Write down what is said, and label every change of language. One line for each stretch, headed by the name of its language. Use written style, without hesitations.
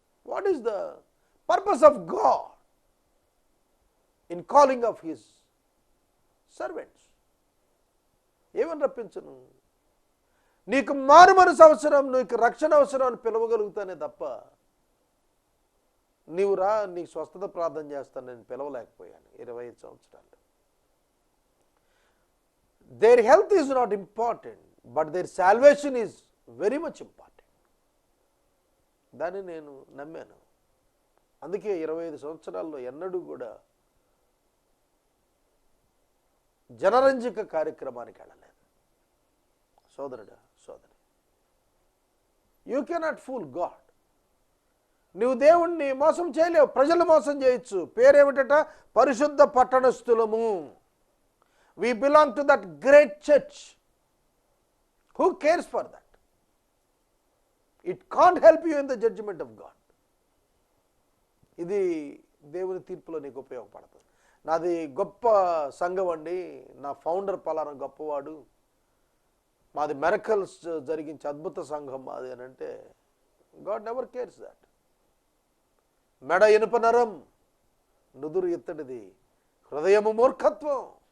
English: What is the purpose of God in calling of his servants?
Telugu: ఏమని రప్పించను? నీకు మారు మనసు అవసరం, నీకు రక్షణ అవసరం అని పిలవగలుగుతానే తప్ప, నీవు రా నీకు స్వస్థత ప్రార్థన చేస్తాను నేను పిలవలేకపోయాను 25 సంవత్సరాలు.
English: Their health is not important, but their salvation is very much important.
Telugu: దాన్ని నేను నమ్మాను. అందుకే 25 సంవత్సరాల్లో ఎన్నడూ కూడా జనరంజక కార్యక్రమానికి వెళ్ళలేదు. సోదరుడా, సోదరి,
English: You cannot fool God.
Telugu: నువ్వు దేవుణ్ణి మోసం చేయలేవు, ప్రజలు మోసం చేయొచ్చు. పేరేమిటట? పరిశుద్ధ పట్టణస్థులము.
English: We belong to that great church. Who cares for that? It can't help you in the judgment of God.
Telugu: ఇది దేవుని తీర్పులో నీకు ఉపయోగపడుతుంది. నాది గొప్ప సంఘం అండి, నా ఫౌండర్ పలానా గొప్పవాడు, మాది మిరకల్స్ జరిగించే అద్భుత సంఘం మాది అని అంటే,
English: God never cares that.
Telugu: మెడ ఇనుప నరం, నుదురు ఇత్తడిది, హృదయము మూర్ఖత్వం.